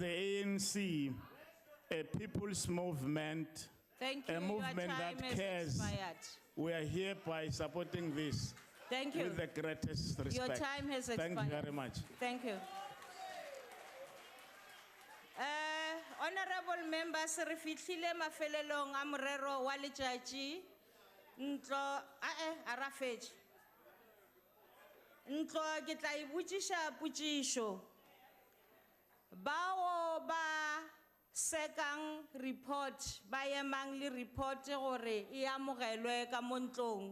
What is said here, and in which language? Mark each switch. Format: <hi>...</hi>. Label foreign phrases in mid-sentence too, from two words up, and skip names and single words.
<en>As the ANC, a people's movement, Thank you. a movement Your time that has cares, expired. we are hereby supporting this. Thank you. With the greatest respect. Your time has expired. Thank you very much. Thank you. Honorable members,</en> <nso>re fihlile mafelelong a morero wa letšatši. Ntlo, a ra fetše. Ntlo, ke tla e botšiša potšišo. Bao ba sekang report, ba emang le report gore e amogelwe ka mo ntlong.</nso>